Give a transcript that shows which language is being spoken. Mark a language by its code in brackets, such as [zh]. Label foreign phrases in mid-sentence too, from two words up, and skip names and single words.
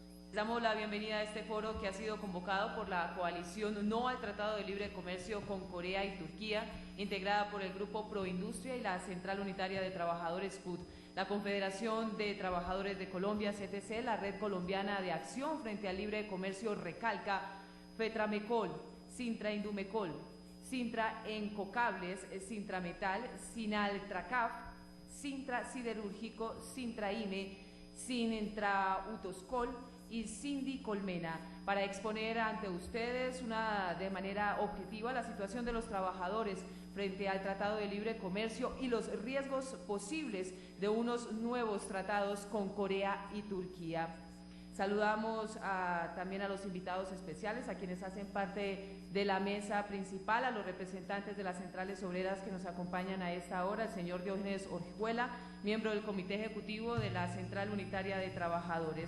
[es] Damos la bienvenida a este foro que ha sido convocado por la coalición No al Tratado de Libre Comercio con Corea y Turquía, integrada por el Grupo Proindustria y la Central Unitaria de Trabajadores CUT, la Confederación de Trabajadores de Colombia, CTC, la Red Colombiana de Acción frente al Libre Comercio Recalca, FETRAMECOL, Sintraindumecol, Sintra Encocables, Sintrametal, Sinaltracaf, Sintra Siderúrgico, Sintraime, Sintrautoscol y Cindy Colmena, para exponer ante ustedes de manera objetiva la situación de los trabajadores frente al Tratado de Libre Comercio y los riesgos posibles de unos nuevos tratados con Corea y Turquía. Saludamos también a los invitados especiales, a quienes hacen parte de la mesa principal, a los representantes de las centrales obreras que nos acompañan a esta hora, el señor Diógenes Orjuela, miembro del Comité Ejecutivo de la Central Unitaria de Trabajadores.